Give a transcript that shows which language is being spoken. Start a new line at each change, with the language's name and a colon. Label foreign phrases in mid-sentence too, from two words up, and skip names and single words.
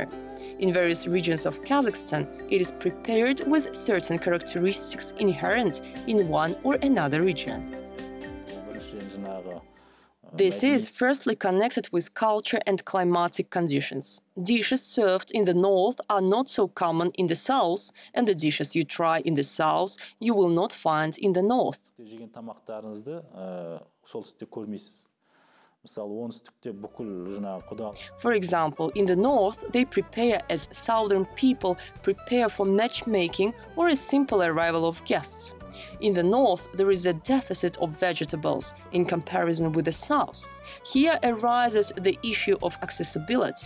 English: In various regions of Kazakhstan, it is prepared with certain characteristics inherent in one or another region. This is firstly connected with culture and climatic conditions. Dishes served in the north are not so common in the south, and the dishes you try in the south you will not find in the north.
Kazakh: Жеген тамақтарыңызды солтүстікте көрмейсіз. Мысалы, оңтүстікте бүкіл жаңағы құда.
English: For example, in the north, they prepare as southern people prepare for matchmaking or a simple arrival of guests. In the north, there is a deficit of vegetables in comparison with the south. Here arises the issue of accessibility.